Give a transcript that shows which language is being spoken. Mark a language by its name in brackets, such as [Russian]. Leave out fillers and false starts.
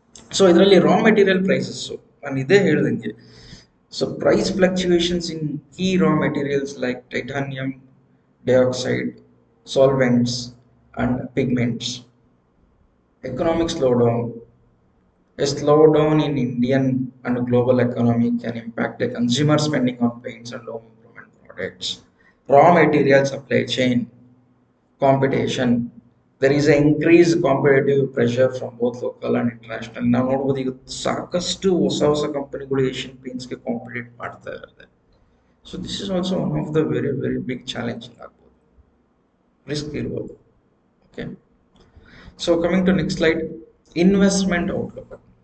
[Kannada] So ಇದರಲ್ಲಿ raw material prices ನಾನು ಇದೇ ಹೇಳ್ದಂಗೆ. [English] So price fluctuations in key raw materials like titanium dioxide, solvents and pigments. Economic slowdown. A slowdown in Indian and global economy can impact the consumer spending on paints and home improvement products. Raw material supply chain competition. There is an increased competitive pressure from both local and international. [Kannada] ನಾವು ನೋಡ್ಬೋದು ಈಗ ಸಾಕಷ್ಟು ಹೊಸ ಕಂಪನಿಗಳು Asian ಪೇಂಟ್ಸ್ಗೆ compete ಮಾಡ್ತಾ ಇರುತ್ತೆ. [English] so this is also one of the very big challenging [Kannada] ಆಗ್ಬೋದು, risk ಇರ್ಬೋದು. [English] Okay, so coming to next slide, investment outlook.